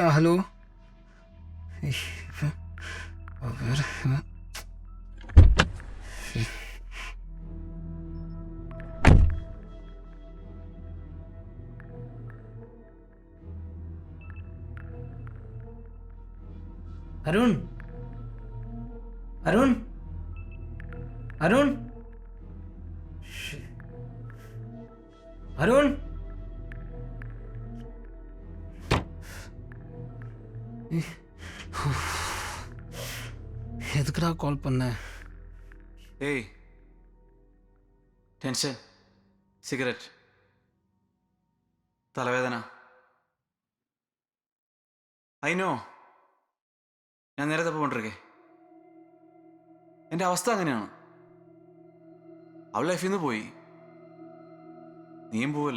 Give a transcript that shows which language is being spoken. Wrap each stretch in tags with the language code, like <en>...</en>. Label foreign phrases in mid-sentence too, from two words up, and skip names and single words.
<ta>ஹலோ வேற அருண் அருண் அருண் அருண் எதுக்குடா கால் பண்ண?</ta> <ml>ഏയ് ടെൻഷൻ, സിഗരറ്റ്, തലവേദന. അയിനോ ഞാൻ നേരത്തെ പോകൊണ്ടിരിക്കേ. എൻ്റെ അവസ്ഥ അങ്ങനെയാണ്. അവൾ ലൈഫിൽ നിന്ന് പോയി, നീയും പോവല്ലേ.</ml>